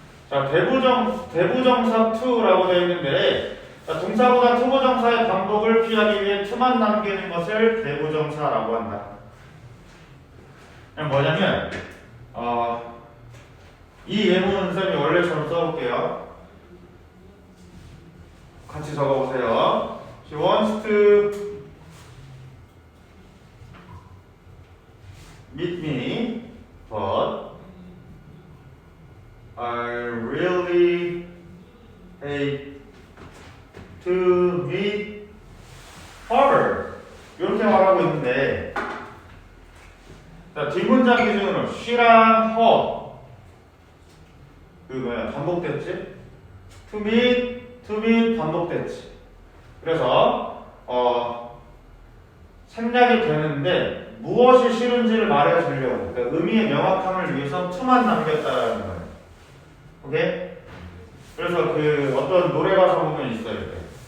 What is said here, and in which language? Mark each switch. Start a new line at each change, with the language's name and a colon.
Korean: 자, 대부정사 to라고 되어 있는데 자, 동사보다 투부정사의 반복을 피하기 위해 to만 남기는 것을 대부정사라고 한다. 그냥 뭐냐면 이 예문 쌤이 원래처럼 써볼게요. 같이 적어보세요.
English: She wants to meet me, but I really hate to meet her.
Korean: 이렇게 말하고 있는데 자, 뒷문장 기준으로 she랑 her 그 뭐야 반복됐지? to meet 반복됐지. 그래서 생략이 되는데 무엇이 싫은지를 말해주려고 그러니까 의미의 명확함을 위해서 to만 남겼다라는 거예요. 오케이? 그래서 그 어떤 노래 가사 보면 있어요.